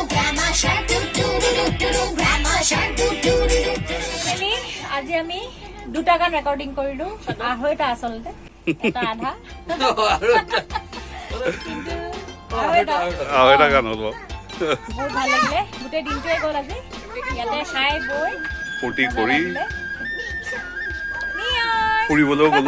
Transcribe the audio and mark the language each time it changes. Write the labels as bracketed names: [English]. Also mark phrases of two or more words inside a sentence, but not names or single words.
[English] Grandma shark doo doo doo doo doo. Grandma shark doo doo doo doo. Actually, [Assamese] আজি আমি দুটা গান ৰেকৰ্ডিং কৰিলো আঢ়ৈটা আচলতে এটা আধা আৰু এটা গান হ'ল বহুত ভাল লাগিলে গোটেই দিনটোৱে গ'ল আজি ইয়াতে খাই বৈ ফূৰ্তি কৰি ফুৰিবলৈও গ'লো